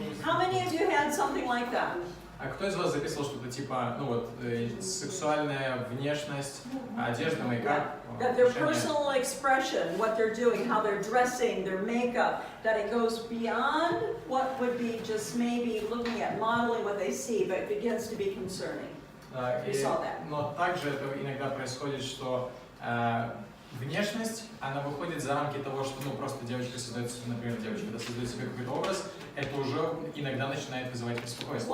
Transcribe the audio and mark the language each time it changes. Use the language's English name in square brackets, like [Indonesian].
[English] How many of you had something like that? [Russian] А кто из вас записывал что-то типа, ну вот, сексуальная внешность, одежда, мейкап? [English] That their personal expression, what they're doing, how they're dressing, their makeup, that it goes beyond what would be just maybe looking at modeling what they see, but it begins to be concerning. We saw that. [Russian] Но также это иногда происходит, что внешность, она выходит за рамки того, что ну просто девочка создает, например, девочка создает себе какой-то образ, это уже иногда начинает вызывать беспокойство.